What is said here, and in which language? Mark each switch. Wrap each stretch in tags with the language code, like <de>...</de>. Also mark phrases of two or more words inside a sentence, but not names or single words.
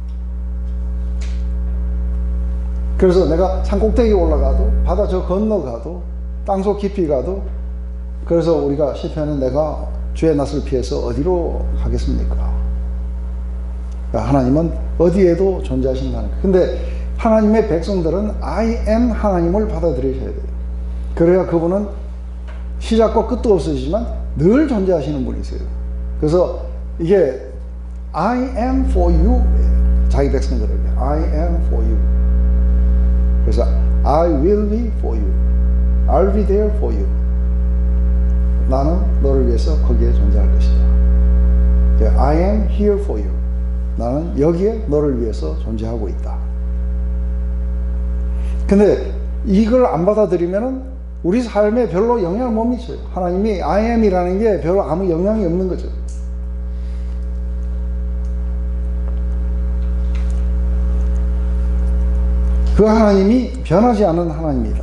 <ko>그래서 내가 산 꼭대기 올라가도, 바다 저 건너가도, 땅속 깊이 가도, 그래서 우리가 시편은 내가 주의 낯을 피해서 어디로 가겠습니까? 하나님은 어디에도 존재하신다는 거예요. 근데 하나님의 백성들은</ko> <en>I am</en> <ko>하나님을 받아들이셔야 돼요. 그래야 그분은 시작과 끝도 없으시지만 늘 존재하시는 분이세요. 그래서 이게</ko> <en>I am for you,</en> <ko>자기 백성들에게</ko> <en>I am for you. 그래서 I will be for you, I'll be there for you.</en> <ko>나는 너를 위해서 거기에 존재할 것이다.</ko> <en>I am here for you.</en> <ko>나는 여기에 너를 위해서 존재하고 있다. 근데 이걸 안 받아들이면은 우리 삶에 별로 영향을 못 미쳐요. 하나님이</ko> <en>I am</en> <ko>이라는 게 별로 아무 영향이 없는 거죠. 그 하나님이 변하지 않는 하나님이다.</ko>